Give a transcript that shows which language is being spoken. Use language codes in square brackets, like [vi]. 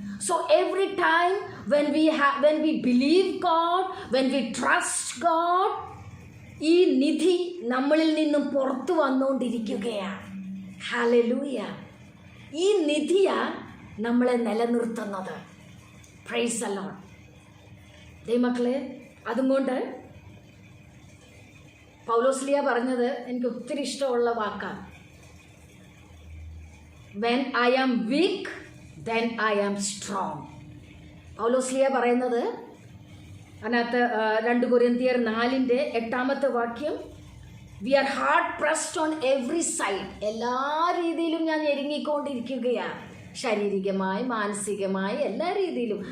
[en] so every time when we believe God, when we trust God, [ml] ഈ നിധി നമ്മളിൽ നിന്നും പുറത്തു വന്നുകൊണ്ടിരിക്കുകയാണ്. [en] Hallelujah. [ml] ഈ നിധിയാ നമ്മളെ നിലനിർത്തുന്നത്. [en] Praise the lord. [ml] ദൈവമക്കളെ, അതുകൊണ്ട് പൗലോസ്ലിയ പറഞ്ഞത് എനിക്ക് ഒത്തിരി ഇഷ്ടമുള്ള വാക്കാണ്. [en] When I am weak, then I am strong. [ml] പൗലോസ്ലിയ പറയുന്നത് അതിനകത്ത് 2 കൊരിന്ത്യർ 4:8 വാക്യം, [en] We are hard pressed on every side. [ml] എല്ലാ രീതിയിലും ഞാൻ ഞെരുങ്ങിക്കൊണ്ടിരിക്കുകയാണ്. ശാരീരികമായി, മാനസികമായി, എല്ലാ രീതിയിലും.